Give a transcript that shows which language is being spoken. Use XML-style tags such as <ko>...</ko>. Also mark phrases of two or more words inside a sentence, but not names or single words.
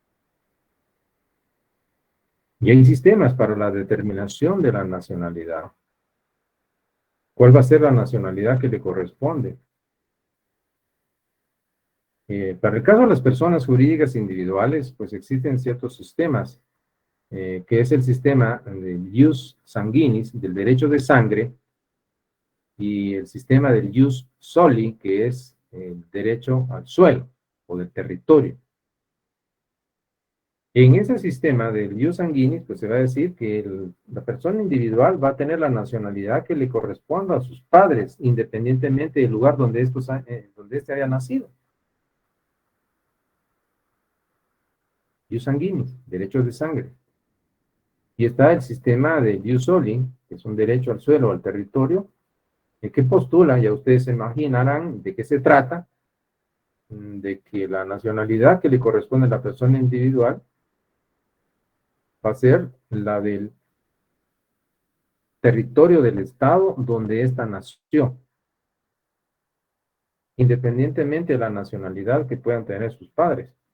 <es>Y hay sistemas para la determinación de la nacionalidad. ¿Cuál va a ser la nacionalidad que le corresponde? Para el caso de las personas jurídicas individuales, pues existen ciertos sistemas, que es el sistema del</es> <la>ius sanguinis,</la> <es>del derecho de sangre, y el sistema del</es> <la>ius soli,</la> <es>que es el derecho al suelo o del territorio. En ese sistema del</es> <la>ius sanguinis,</la> <es>pues se va a decir que la persona individual va a tener la nacionalidad que le corresponda a sus padres, independientemente del lugar donde éste haya nacido.</es> <la>Ius sanguinis,</la> <es>derechos de sangre. Y está el sistema del</es> <la>ius soli,</la> <es>que es un derecho al suelo o al territorio, que postula, ya ustedes se imaginarán de qué se trata, de que la nacionalidad que le corresponde a la persona individual va a ser la del territorio del estado donde ésta nació, independientemente de la nacionalidad que puedan tener sus padres.</es>